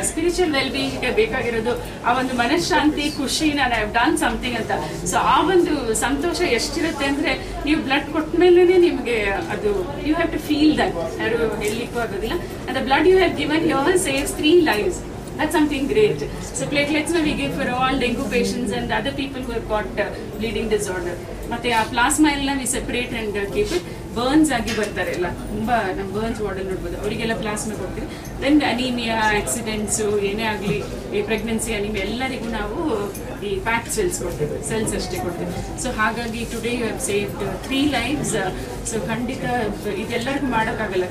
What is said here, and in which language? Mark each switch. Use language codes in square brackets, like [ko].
[kn] Spiritual well ಬೀಯಿಂಗ್ಗೆ ಬೇಕಾಗಿರೋದು ಆ ಒಂದು ಮನಃಶಾಂತಿ, ಖುಷಿ, ನಾನು [en] have done something [kn] ಅಂತ. ಸೊ ಆ ಒಂದು ಸಂತೋಷ ಎಷ್ಟಿರುತ್ತೆ ಅಂದ್ರೆ ನೀವು ಬ್ಲಡ್ ಕೊಟ್ಟ ಮೇಲೆ ನಿಮಗೆ ಅದು [en] You have to feel that. [kn] ಯಾರು ಹೇಳಲಿಕ್ಕೂ ಆಗೋದಿಲ್ಲ. [en] And the blood you have given here saves 3 lives. That's something great. So platelets we give for all dengue patients and other people who have got bleeding disorder. [kn] ಮತ್ತೆ ಆ plasma ಎಲ್ಲ [en] We separate and keep it. [kn] Burns ಆಗಿ ಬರ್ತಾರೆ ಎಲ್ಲ, ತುಂಬಾ ನಮ್ಮ burns ವಾರ್ಡಲ್ಲಿ ನೋಡ್ಬೋದು, ಅವರಿಗೆಲ್ಲ ಪ್ಲಾಸ್ಮಾ ಕೊಡ್ತೀವಿ. ದೆನ್ ಅನೀಮಿಯಾ, ಆಕ್ಸಿಡೆಂಟ್ಸು ಏನೇ ಆಗಲಿ, ಈ ಪ್ರೆಗ್ನೆನ್ಸಿ, ಅನೀಮಿಯಾ ಎಲ್ಲರಿಗೂ ನಾವು ಈ ಪ್ಯಾಕ್ ಸೆಲ್ಸ್ ಕೊಡ್ತೀವಿ, ಸೆಲ್ಸ್ ಅಷ್ಟೇ ಕೊಡ್ತೀವಿ. [en] So ಹಾಗಾಗಿ today you have saved 3 lives. So [kn] ಖಂಡಿತ ಇದೆಲ್ಲರಿಗೂ ಮಾಡೋಕ್ಕಾಗಲ್ಲ.